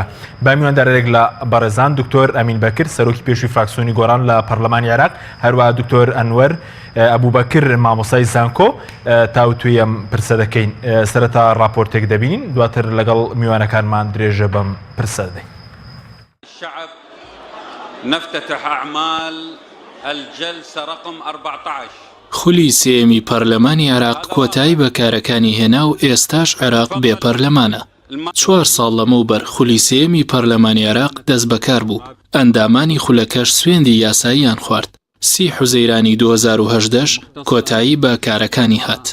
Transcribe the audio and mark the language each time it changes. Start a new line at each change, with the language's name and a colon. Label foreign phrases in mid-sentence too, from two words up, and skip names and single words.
Central Kurdish: با میواندارێک لە بەڕێزان دکتۆر ئەمین بەکر سەرۆکی پێشووی فراکسیۆنی گۆڕان لە پەرلەمانی عێراق، هەروەها دکتۆر ئەنوەر ئەبوبەکر مامۆستای زانکۆ تاوتوی ئەم پرسە دەکەین. سەرەتا راپۆرتێک دەبینین، دواتر لەگەڵ میوانەکانمان درێژە بەم پرسە دەدەین.
Arabic: الشعب نفتتح أعمال الجلسة رقم 14.
Central Kurdish: خولی سێمی پەرلەمانی عێراق کۆتایی بە کارەکانی هێنا و ئێستاش عێراق بێ پەرلەمانە. 4 ساڵ لەمەوبەر خولی سێمی پەرلەمانی عێراق دەست بەکار بوو. ئەندامانی خولەکەش سوێندی یاساییان خوارد. 30 حوزەیرانی 2018 کۆتایی بە کارەکانی هات.